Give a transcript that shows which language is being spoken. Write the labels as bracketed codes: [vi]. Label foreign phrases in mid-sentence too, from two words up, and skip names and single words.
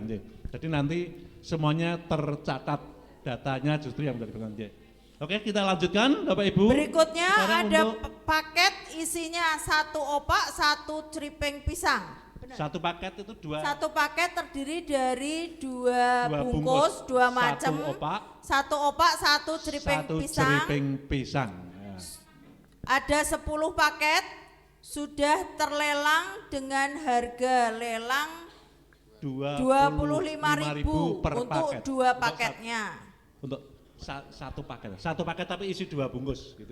[id] Jadi nanti semuanya tercatat, datanya justru yang dipegang. Oke, kita lanjutkan Bapak Ibu. Berikutnya sekarang ada paket isinya 1 opak, 1 ceripeng pisang. Benar. 1 paket itu 2. 1 paket terdiri dari 2 bungkus, 2 macam. 1 opak, 1 ceripeng pisang. 1 ceripeng pisang. Ya. Ada 10 paket sudah terlelang dengan harga lelang 25.000 per untuk paket. 2 paketnya. Untuk 1 paket. 1 paket tapi isi 2 bungkus gitu.